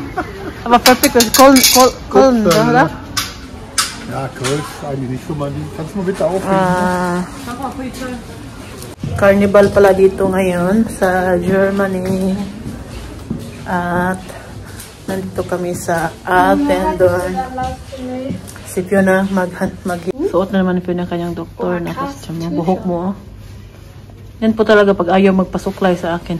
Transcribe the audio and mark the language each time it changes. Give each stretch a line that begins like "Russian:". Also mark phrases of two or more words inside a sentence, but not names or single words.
German: Aber perfekt, das ist Köln, oder? Ja, Köln ist eigentlich nicht so mein Ding. Kannst du mal bitte aufnehmen?
Filipino: Carnival pala dito ngayon sa Germany. At nandito kami sa Attendon. Si Fiona suot na naman ni Fiona kanyang doktor na costume. Buhok mo, oh. Yan po talaga pag ayaw magpasuklay sa akin.